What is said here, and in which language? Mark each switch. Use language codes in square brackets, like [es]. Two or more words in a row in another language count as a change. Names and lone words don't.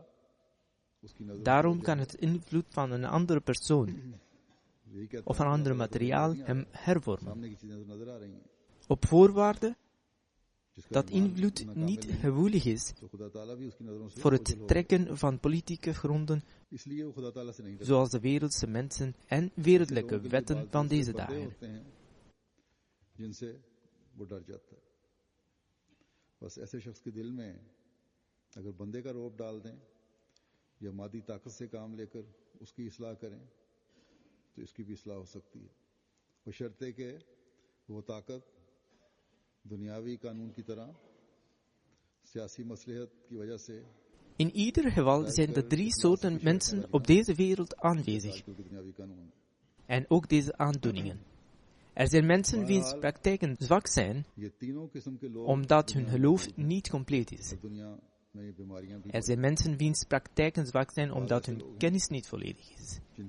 [nl] Daarom kan het invloed van een andere persoon of een ander materiaal hem hervormen. Op voorwaarde dat invloed niet gevoelig is voor het trekken van politieke gronden, zoals de wereldse mensen en wereldlijke wetten van deze dagen. [ur] یا مادی طاقت سے کام لے کر اس کی اصلاح کریں تو اس کی بھی اصلاح ہو سکتی ہے بشرطے کہ وہ طاقت دنیاوی قانون کی طرح سیاسی مصلحت کی وجہ سے [nl] In ieder geval zijn de drie soorten mensen op deze wereld aanwezig. En ook deze aandoeningen. Er zijn mensen wiens praktijken zwak zijn, omdat hun geloof niet compleet is. Er zijn mensen wiens praktijken zwak zijn omdat hun kennis niet volledig is.